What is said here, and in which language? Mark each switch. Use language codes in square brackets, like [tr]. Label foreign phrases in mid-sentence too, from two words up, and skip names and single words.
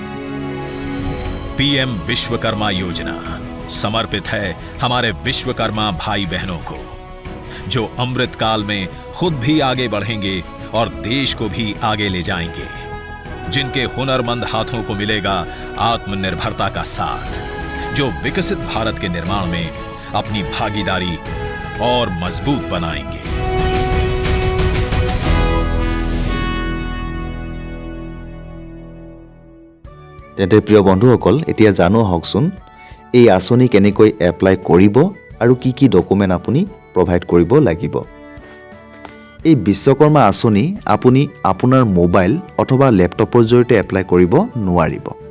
[hi] पीएम विश्वकर्मा योजना समर्पित है हमारे विश्वकर्मा भाई बहनों को, जो अमृत काल में खुद भी आगे बढ़ेंगे और देश को भी आगे ले जाएंगे, जिनके हुनरमंद हाथों को मिलेगा आत्मनिर्भरता का साथ, जो विकसित भारत के निर्माण में अपनी भागीदारी और मजबूत बनाएंगे। [as] তেন্তে প্ৰিয় বন্ধুসকল, এতিয়া জানো আহকচোন এই আঁচনি কেনেকৈ এপ্লাই কৰিব আৰু কি কি ডকুমেণ্ট আপুনি প্ৰভাইড কৰিব লাগিব। এই বিশ্বকৰ্মা আঁচনি আপুনি আপোনাৰ মোবাইল অথবা লেপটপৰ জৰিয়তে এপ্লাই কৰিব নোৱাৰিব।